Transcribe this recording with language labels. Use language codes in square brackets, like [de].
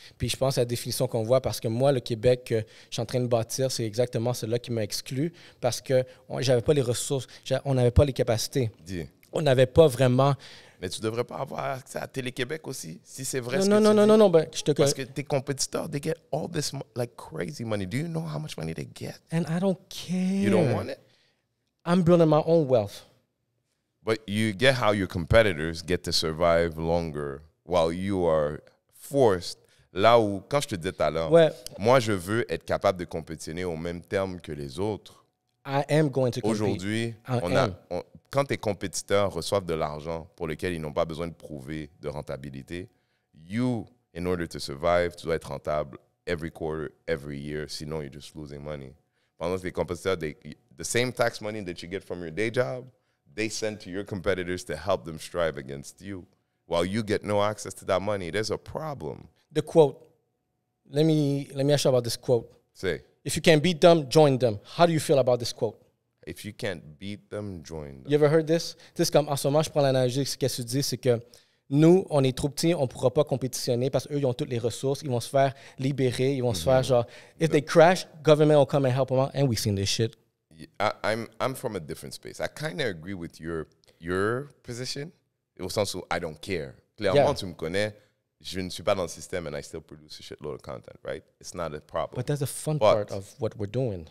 [fr] Puis je pense à la définition qu'on voit, parce que moi, le Québec que je suis en train de bâtir, c'est exactement cela qui m'a exclu, parce que j'avais pas les ressources, on n'avait pas les capacités. On n'avait pas vraiment... Mais tu ne devrais pas avoir accès à Télé-Québec aussi, si c'est vrai Non. Ben, parce que tes compétiteurs, [en] they get all this like crazy money. Do you know how much money they get? And I don't care. You don't want it? I'm building my own wealth. But you get how your competitors get to survive longer while you are forced. [fr] Là où, quand je te disais tout à l'heure, moi, je veux être capable de compétitionner au même terme que les autres. [en] I am going to compete. [fr] Aujourd'hui, quand tes compétiteurs reçoivent de l'argent pour lequel ils n'ont pas besoin de prouver de rentabilité, [en] you, in order to survive, [fr] tu dois être rentable [en] every quarter, every year, [fr] sinon [en] you're just losing money. [fr] Pendant que les compétiteurs, [en] the same tax money that you get from your day job, they send to your competitors to help them strive against you. While you get no access to that money, there's a problem. The quote. Let me ask you about this quote. Say. If you can't beat them, join them. How do you feel about this quote? If you can't beat them, join them. You ever heard this? [fr] Tu sais, comme en ce moment, je prends l'analogie, ce que tu dis, c'est que nous, on est trop petits, on ne pourra pas compétitionner parce qu'eux, ils ont toutes les ressources, ils vont se faire libérer, ils vont se faire genre, [en] if they crash, government will come and help them out, and we've seen this shit. I'm from a different space. I kind of agree with your position, [fr] au sens où [en] I don't care. [fr] Clairement, tu me connais, je ne suis pas dans le système [en] and I still produce a shitload of content, right? It's not a problem. But that's the fun part of what we're doing.